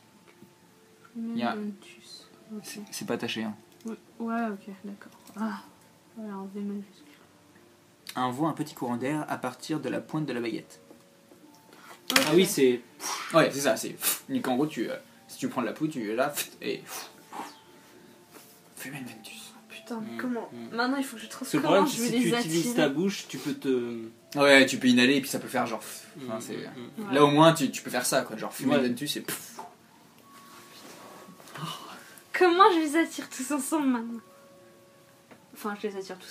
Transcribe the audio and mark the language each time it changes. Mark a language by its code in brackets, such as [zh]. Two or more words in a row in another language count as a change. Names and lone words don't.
[fr] Y a- Ventus. Ok. C'est pas taché, hein. Ouais, ok, d'accord. Ah, voilà, en V majuscule. Envoie un petit courant d'air à partir de la pointe de la baguette. Ok. Ah oui, c'est. Ouais, c'est ça, c'est. Donc en gros, si tu prends de la poudre, tu es là, et. Flumen Ventus. Putain, mais Mm, comment mm. Maintenant, il faut que je trouve Parce que le comment problème, je c'est vais si tu les utilises attirer. ta bouche, tu peux te. Ouais, tu peux inhaler et puis ça peut faire genre. Enfin, c'est... Ouais. Là au moins, tu peux faire ça, quoi. Genre Flumen Ouais. Ventus et. Comment je les attire tous ensemble maintenant? Enfin, je les attire tous